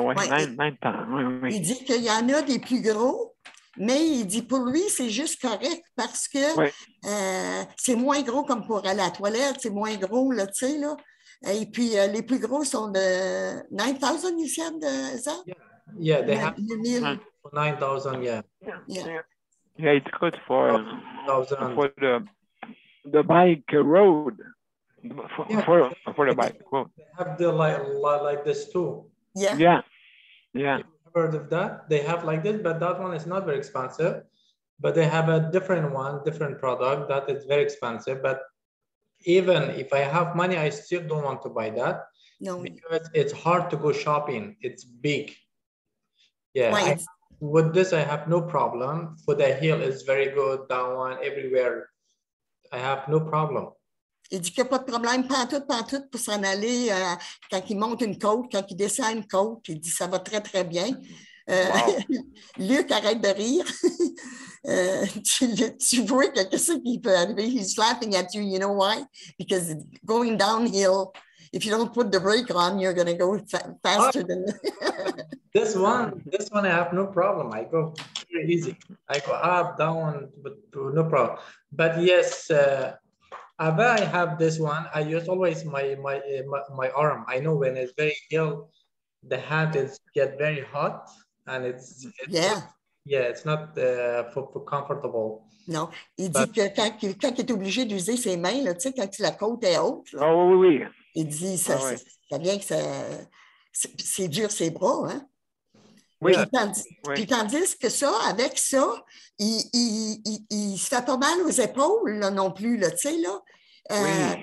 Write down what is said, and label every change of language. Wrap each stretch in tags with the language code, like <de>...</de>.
<fr>Il dit qu'il y en a des plus gros, mais il dit pour lui, c'est juste correct parce que c'est moins gros comme pour aller à la toilette, c'est moins gros, là, tu sais, là. Et puis, les plus gros sont de 9,000,</fr> <en>you said, is that? Yeah, they have 9,000, yeah. Yeah, it's good for the bike road. For the bike road. They have the like this too. Yeah. You've heard of that? They have like this, but that one is not very expensive. But they have a different one, different product that is very expensive. But even if I have money, I still don't want to buy that. No. Because it's hard to go shopping. It's big. Yeah. Right. With this, I have no problem. For the hill, it's very good. That one, everywhere. I have no problem.</en> <fr>Il dit qu'il n'y a pas de problème, pantoute, pour s'en aller quand il monte une côte, quand il descend une côte. Il dit ça va très, très bien. Luc, arrête de rire. Tu vois quelque chose qui peut arriver.</fr> <en>He's laughing at you. You know why? Because going downhill, if you don't put the brake on, you're going to go faster than... This one, I have no problem. I go very easy. I go up, down, but no problem. But yes, I have this one. I use always my arm. I know when it's very ill, the hand is get very hot, and it's not for comfortable.</en> <fr>Non, il dit que quand il est obligé d'user ses mains, là, tu sais, quand la côte est haute, là, oui. Il dit ça vient que c'est dur ses bras, hein? Oui. Puis tandis que ça, avec ça, il se fait pas mal aux épaules là, non plus, là, tu sais, là.</fr>